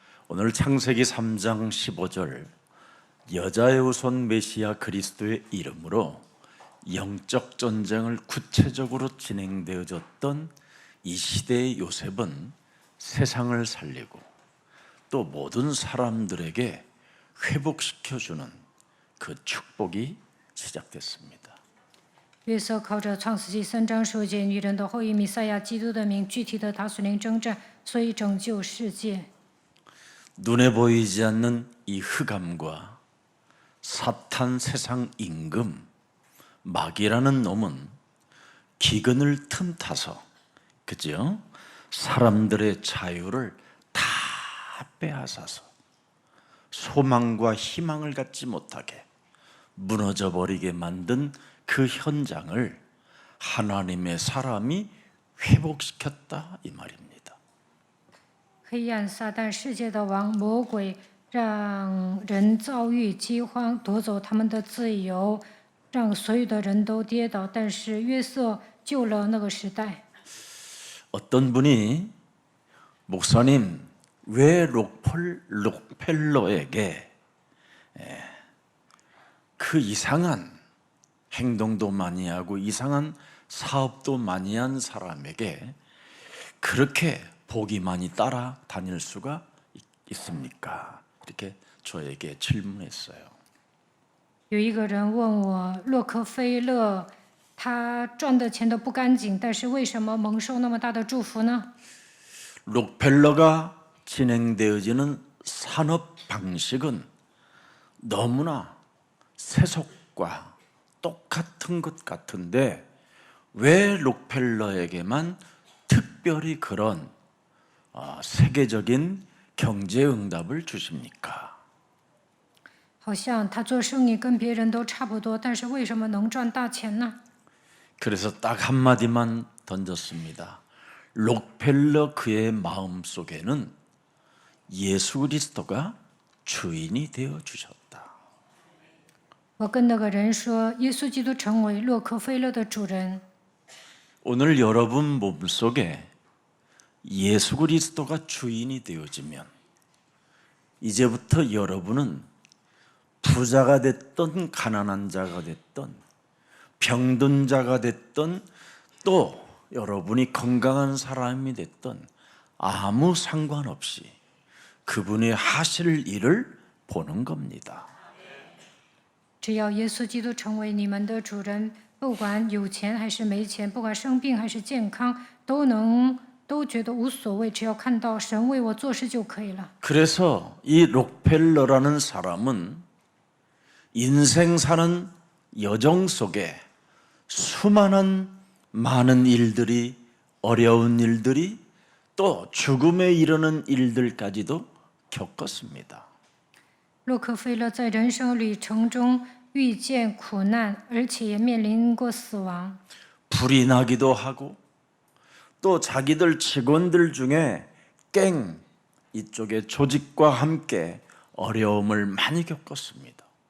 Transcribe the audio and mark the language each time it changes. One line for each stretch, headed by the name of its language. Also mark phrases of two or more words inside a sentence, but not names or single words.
Korean: 오늘 창세기 3장 15절 여자의 후손 메시아 그리스도의 이름으로 영적 전쟁을 구체적으로 진행되어졌던 이 시대의 요셉은 세상을 살리고 또 모든 사람들에게 회복시켜주는 그 축복이 시작됐습니다.
Chinese: 约瑟靠着创世纪3章说见女人的后裔弥赛亚基督的名，具体的他属灵征战，所以拯救世界。
Korean: 눈에 보이지 않는 이 흑암과 사탄 세상 임금 마귀라는 놈은 기근을 틈타서 그죠? 사람들의 자유를 다 빼앗아서 소망과 희망을 갖지 못하게 무너져 버리게 만든 그 현장을 하나님의 사람이 회복시켰다 이 말입니다.
Chinese: 黑暗撒旦世界的王魔鬼，让人遭遇饥荒，夺走他们的自由，让所有的人都跌倒。但是约瑟救了那个时代。
Korean: 어떤 분이 목사님 왜 록펠러에게 그 이상한 행동도 많이 하고 이상한 사업도 많이 한 사람에게 그렇게 복이 많이 따라다닐 수가 있습니까? 이렇게 저에게 질문했어요.
Chinese: 有一个人问我，洛克菲勒他赚的钱都不干净，但是为什么蒙受那么大的祝福呢？
Korean: 록펠러가 진행되어지는 산업 방식은 너무나 세속과 똑같은 것 같은데 왜 록펠러에게만 특별히 그런 세계적인 경제 응답을 주십니까?
Chinese: 好像他做生意跟别人都差不多，但是为什么能赚大钱呢？
Korean: 그래서 딱 한마디만 던졌습니다. 록펠러 그의 마음속에는 예수 그리스도가 주인이 되어 주셨다.
Chinese: 我跟那个人说，耶稣基督成为洛克菲勒的主人。
Korean: 오늘 여러분 몸속에 예수 그리스도가 주인이 되어지면 이제부터 여러분은 부자가 됐던 가난한 자가 됐던 병든 자가 됐던 또 여러분이 건강한 사람이 됐던 아무 상관없이 그분이 하실 일을 보는 겁니다.
Chinese: 只要耶稣基督成为你们的主人，不管有钱还是没钱，不管生病还是健康，都觉得无所谓，只要看到神为我做事就可以了。
Korean: 그래서 이 록펠러라는 사람은 인생 사는 여정 속에 수많은 많은 일들이 어려운 일들이 또 죽음에 이르는 일들까지도 겪었습니다.
Chinese: 洛克菲勒在人生旅程中遇见苦难，而且也面临过死亡。
Korean: 불이 나기도 하고 또 자기들 직원들 중에 깽 이쪽의 조직과 함께 어려움을 많이 겪었습니다.